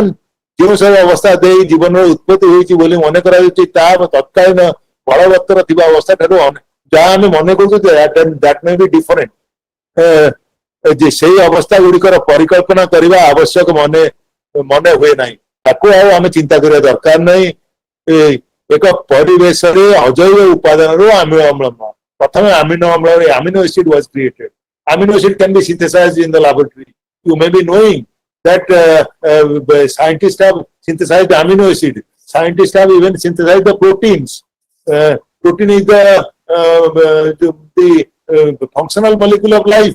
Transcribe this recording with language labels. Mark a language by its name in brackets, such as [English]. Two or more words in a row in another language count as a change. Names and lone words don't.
[Odia] ଯେଉଁ ସବୁ ଅବସ୍ଥା ଦେଇ ଜୀବନର ଉତ୍ପତ୍ତି ହୋଇଛି ବୋଲି ମନେ କରାଯାଉଛି ତାହା ତତ୍କାଳୀନ ବଳବତ୍ତର ଥିବା ଅବସ୍ଥା ଠାରୁ ଯାହା ଆମେ ମନେ କରୁଛୁ [English] that may be different. [Odia] ଯେ ସେଇ ଅବସ୍ଥା ଗୁଡିକର ପରିକଳ୍ପନା କରିବା ଆବଶ୍ୟକ ମନେ ହୁଏ ନାହିଁ। ତାକୁ ଆଉ ଆମେ ଚିନ୍ତା କରିବା ଦରକାର ନାହିଁ। ଏକ ପରିବେଶରେ ଅଜୈବ ଉପାଦାନରୁ ଆମିନୋ ଅମ୍ଳ, ପ୍ରଥମେ ଆମିନୋ ଅମ୍ଳରେ [English] amino acid was created. Amino acid can be synthesized in the laboratory. You may be knowing that scientists have synthesized amino acid. Scientists have even synthesized the proteins. Protein is the functional molecule of life.